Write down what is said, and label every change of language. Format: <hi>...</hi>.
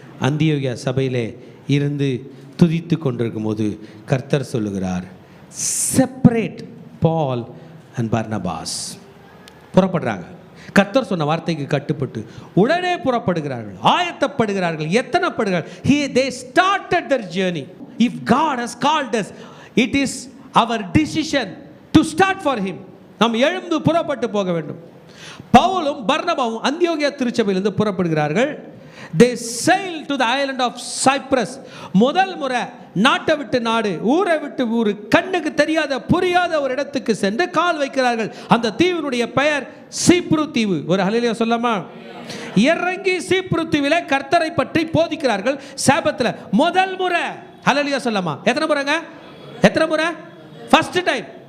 <ta>அந்தியோகியா சபையிலே இருந்து துதித்து கொண்டிருக்கும் போது கர்த்தர் சொல்லுகிறார்,</ta> <en>Separate Paul and Barnabas.</en> <ta>புறப்படுறாங்க. கர்த்தர் சொன்ன வார்த்தைக்கு கட்டுப்பட்டு உடனே புறப்படுகிறார்கள், ஆயத்தப்படுகிறார்கள், எத்தனைப்படுகிறார்கள்.</ta> <en>They started their journey. If God has called us, it is our decision to start for him.</en> <ta>நாம் எழுந்து புறப்பட்டு போக வேண்டும். பவுலும் பர்னபாவும் அந்தியோகியா திருச்சபையிலிருந்து புறப்படுகிறார்கள்.</ta> <en>They sailed to the island of Cyprus.</en> <ta>முதல் முறை நாட்டை விட்டு நாடு, ஊரை விட்டு ஊர், கண்ணுக்கு தெரியாத புரியாத ஒரு இடத்துக்கு சென்று கால் வைக்கிறார்கள். அந்த தீவினுடைய பெயர் சீப்ரு தீவு. ஒரு ஹல்லேலூயா சொல்லலாமா? இறங்கி சீப்ரு தீவிலே கர்த்தரை பற்றி போதிக்கிறார்கள். சாபத்தில் முதல் முறை. ஹல்லேலூயா சொல்லலாமா? எத்தனை முறைங்க? எத்தனை முறை?</ta> <en>First time.</en>